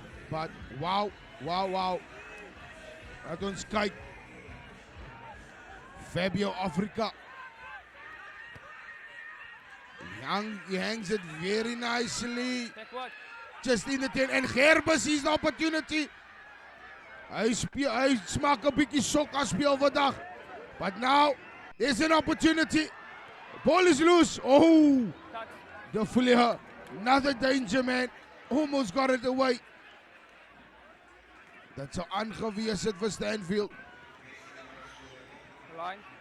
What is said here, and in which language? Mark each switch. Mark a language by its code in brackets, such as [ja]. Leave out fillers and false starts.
[en] But wow. [af] Laat ons kyk. [en] Fabio Africa. He hangs it very nicely. Take what? Just in the 10. And Gerber sees the opportunity. [af] Hy smaak 'n bietjie sokka speel vandag. [en] But now, there's an opportunity. Ball is loose. Oh, Touch. De Villiers. Another danger man. Almost got it away. That's so [af] aangewese vir Stanfield. [en] Line.